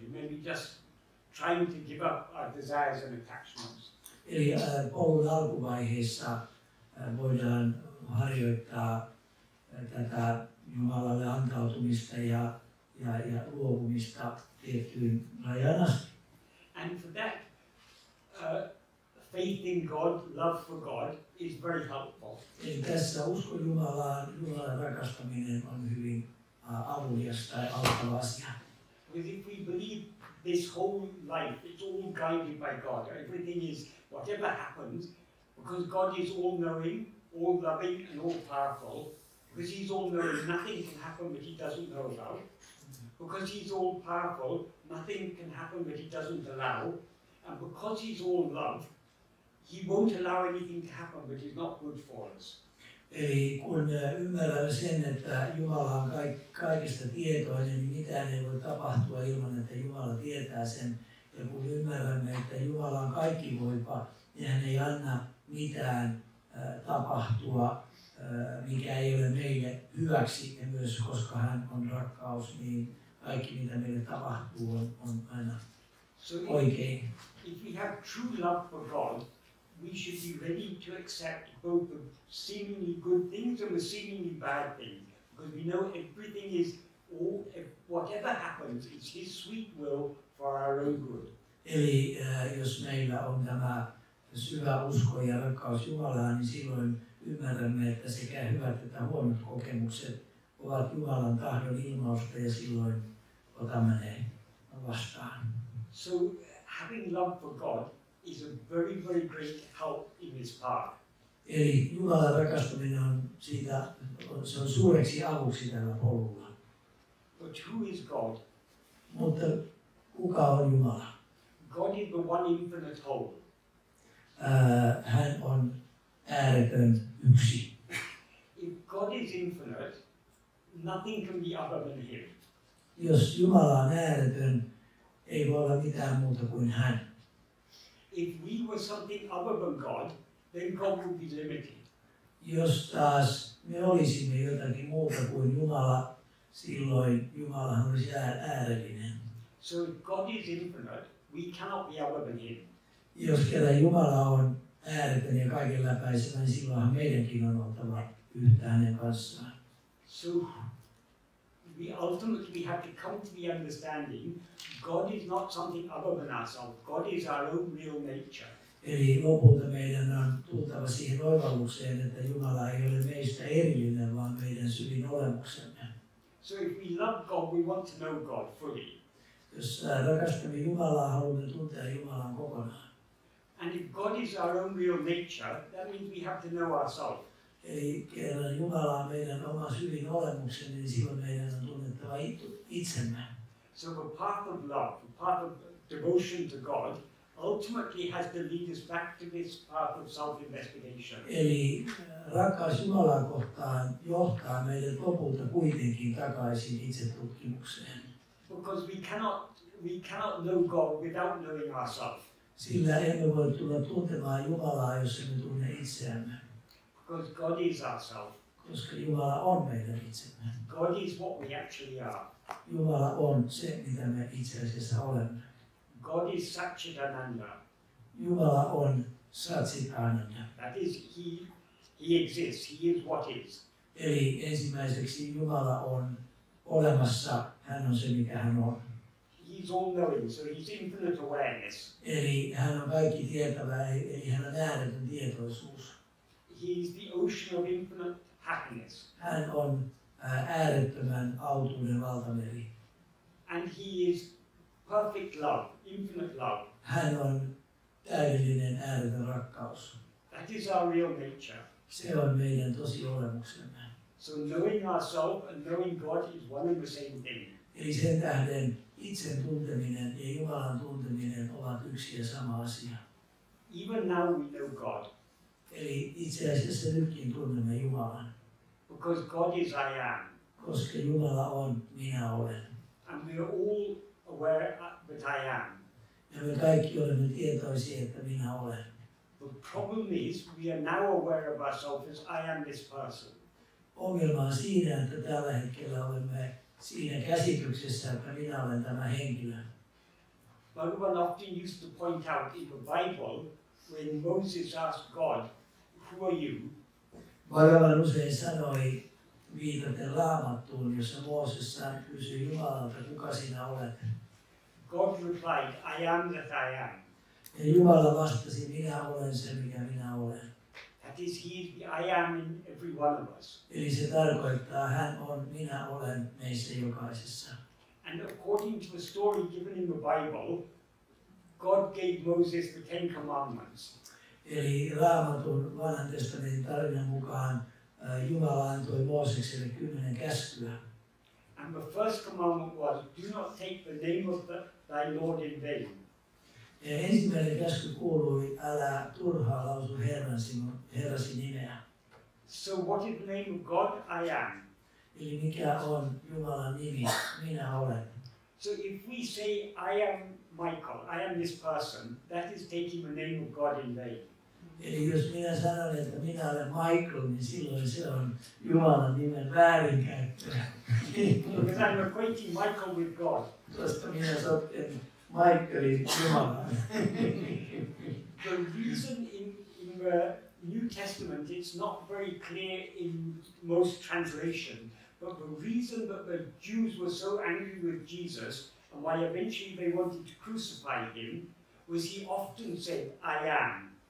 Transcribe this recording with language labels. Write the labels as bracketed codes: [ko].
[en] We may be just trying to give up our desires and attachments. [fi] Eli polun alkuvaiheessa voidaan harjoittaa tätä Jumalalle antautumista ja luopumista tiettyyn rajan asti. [en] And for that, faith in God, love for God is very helpful. [fi] Eli tässä usko Jumalaan, Jumalan rakastaminen on hyvin avulias tai auttava asia. [en] Because if we believe this whole life, it's all guided by God. Everything is, whatever happens, because God is all-knowing, all-loving and all-powerful, because He's all-knowing, nothing can happen that He doesn't know about. Because He's all-powerful, nothing can happen that He doesn't allow. And because He's all-love, He won't allow anything to happen that is not good for us. [fi] Eli kun ymmärrämme sen, että Jumala on kaikesta tietoinen, niin mitään ei voi tapahtua ilman, että Jumala tietää sen. Ja kun ymmärrämme, että Jumala on kaikkivoipa, niin hän ei anna mitään tapahtua, mikä ei ole meille hyväksi. Ja myös koska hän on rakkaus, niin kaikki mitä meille tapahtuu on aina oikein. [en] If we have true love for God, we should be ready to accept both the seemingly good things and the seemingly bad things. Because we know everything is, whatever happens, it's His sweet will for our own good. [fi] Eli jos meillä on tämä syvä usko ja rakkaus Jumalaan, niin silloin ymmärrämme, että sekä hyvät että huonot kokemukset ovat Jumalan tahdon ilmausta ja silloin otamme ne vastaan. [en] So having love for God is a very, very great help in this path. [fi] Eli Jumalan rakastaminen on se on suureksi avuksi tällä polulla. [en] But who is God? [fi] Mutta kuka on Jumala? [en] God is the one infinite whole. [fi] Hän on ääretön yksi. [en] If God is infinite, nothing can be other than Him. [fi] Jos Jumala on ääretön, ei voi olla mitään muuta kuin hän. [en] If we were something other than God, then God would be limited. [fi] Jos taas me olisimme jotakin muuta kuin Jumala, silloin Jumalahan olisi äärellinen. [en] So if God is infinite, we cannot be other than Him. [fi] Jos kerran Jumala on ääretön ja kaiken läpäisevä, niin silloinhan meidänkin on oltava yhtä hänen kanssaan. [en] So we ultimately have to come to the understanding God is not something other than ourselves. God is our own real nature. [fi] Eli lopulta meidän on tultava siihen oivallukseen, että Jumala ei ole meistä erillinen, vaan meidän syvin olemuksemme. [en] So if we love God, we want to know God fully. [fi] Jos rakastamme Jumalaa, haluamme tuntea Jumalan kokonaan. [en] And if God is our own real nature, that means we have to know ourselves. [fi] Eli kerran Jumala on meidän oma syvin olemuksemme, niin silloin meidän on tunnettava itsemme. [en] So the path of love, the path of devotion to God, ultimately has to lead us back to this path of self-investigation. [fi] Eli rakkaus Jumalaa kohtaan johtaa meidät lopulta kuitenkin takaisin itsetutkimukseen. [en] Because we cannot know God without knowing ourselves. [fi] Sillä emme voi tulla tuntemaan Jumalaa, jos emme tunne itseämme. [en] Because God is ourselves. [fi] Koska Jumala on meidän itsemme. [en] God is what we actually are. [fi] Jumala on se, mitä me itse asiassa olemme. [en] God is Satchitananda. [fi] Jumala on Satchitananda. [en] That is, He exists. He is what is. [fi] Eli ensimmäiseksi Jumala on olemassa. Hän on se, mikä hän on. [en] He's all-knowing, so He's infinite awareness. [fi] Eli hän on kaikki tietävä, eli hän on ääretön tietoisuus. [en] He is the ocean of infinite happiness. [fi] Hän on äärettömän autuuden valtameri. [en] And He is perfect love, infinite love. [fi] Hän on täydellinen ääretön rakkaus. [en] That is our real nature. [fi] Se on meidän tosi olemuksemme. [en] So knowing ourselves and knowing God is one and the same thing. [fi] Eli sen tähden itsen tunteminen ja Jumalan tunteminen ovat yksi ja sama asia. [en] Even now we know God. [fi] Eli itse asiassa nytkin tunnemme Jumalan. [en] Because God is I am. [fi] Koska Jumala on minä olen. [en] And we are all aware that I am. [fi] Ja me kaikki olemme tietoisia, että minä olen. [en] The problem is we are now aware of ourselves as I am this person. [fi] Ongelma on siinä, että tällä hetkellä olemme siinä käsityksessä, että minä olen tämä henkilö. [en] Bhagavan often used to point out in the Bible when Moses asked God, "Who are you?" [fi] Bhagavan usein sanoi viitaten Raamattuun, jossa Mooses kysyi Jumalalta, kuka sinä olet. [en] God replied, "I am that I am." [fi] Ja Jumala vastasi, minä olen se, mikä minä olen. [en] That is, He is the I am in every one of us. [fi] Eli se tarkoittaa, hän on, minä olen meissä jokaisessa. [en] And according to the story given in the Bible, God gave Moses the Ten Commandments. [fi] Eli Raamatun vanhan testamentin tarinan mukaan Jumala antoi Moosekselle 10 käskyä. [en] And the first commandment was, "Do not take the name of thy Lord in vain." [fi] Ja ensimmäinen käsky kuului, älä turhaan lausu Herrasi nimeä. [en] So what is the name of God? I am. [fi] Eli mikä on Jumalan nimi? Minä olen. [en] So if we say I am Michael, I am this person, that is taking the name of God in vain. [fi] Eli jos minä sanon, että minä olen Michael, niin silloin se on Jumalan nimen väärinkäyttöä. [en] Because I'm equating Michael with God. [fi] Koska minä sotken Michaelin Jumalaan. [en] The reason in the New Testament it's not very clear in most translations, but the reason that the Jews were so angry with Jesus and why eventually they wanted to crucify him was he often said, I am.